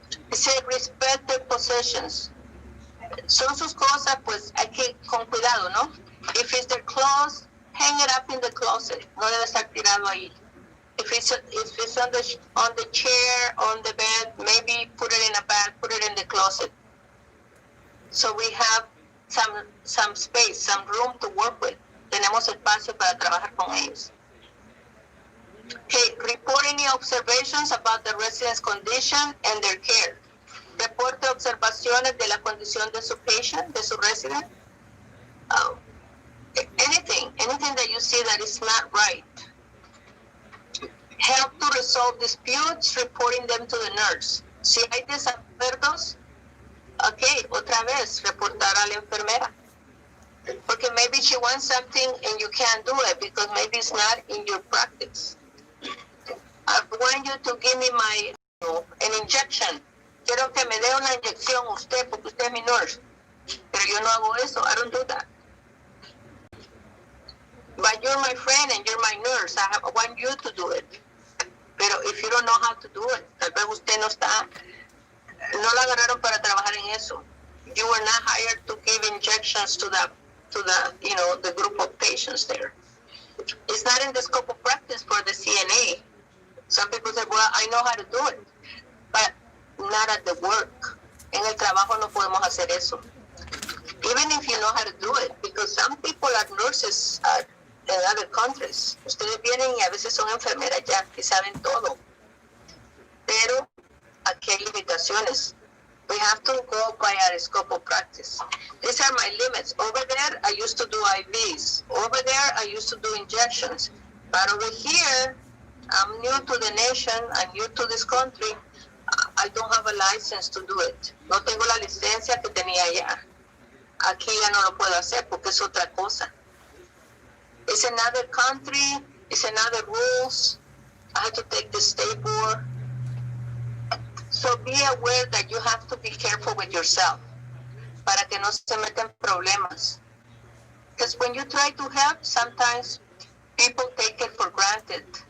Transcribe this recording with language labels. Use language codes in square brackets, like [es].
[en] It said respect their possessions. [es] Son sus cosas, pues hay que con cuidado, ¿no? [en] If it's their clothes, hang it up in the closet. [es] No debe estar tirado ahí. [en] If it's on the chair, on the bed, maybe put it in a bag, put it in the closet. So we have some space, some room to work with. [es] Tenemos espacio para trabajar con ellos. [en] Okay, report any observations about the resident's condition and their care. [es] Reporte observaciones de la condición de su patient, de su resident. [en] Anything that you see that is not right. Help to resolve disputes, reporting them to the nurse. [es] Si hay desacuerdos, okay, otra vez, reportar a la enfermera. [en] Porque maybe she wants something and you can't do it because maybe it's not in your practice. I want you to give me an injection. [es] Quiero que me dé una inyección usted porque usted es mi nurse. Pero yo no hago eso. [en] I don't do that. But you're my friend and you're my nurse. I want you to do it. [es] Pero [en] if you don't know how to do it, [es] tal vez usted no la agarraron para trabajar en eso. [en] You were not hired to give injections to the group of patients there. It's not in the scope of practice for the CNA. Some people say, well, I know how to do it, but not at the work. [es] En el trabajo no podemos hacer eso. [en] Even if you know how to do it, because some people are nurses in other countries. [es] Ustedes vienen y a veces son enfermeras ya y saben todo. Pero aquí hay limitaciones. [en] We have to go by our scope of practice. These are my limits. Over there, I used to do IVs. Over there, I used to do injections. But over here, I'm new to the nation, I'm new to this country. I don't have a license to do it. [es] No tengo la licencia que tenía allá. Aquí ya no lo puedo hacer porque es otra cosa. [en] It's another country, it's another rules. I had to take the state board. So be aware that you have to be careful with yourself [es] para que no se metan problemas. [en] Because when you try to help, sometimes people take it for granted.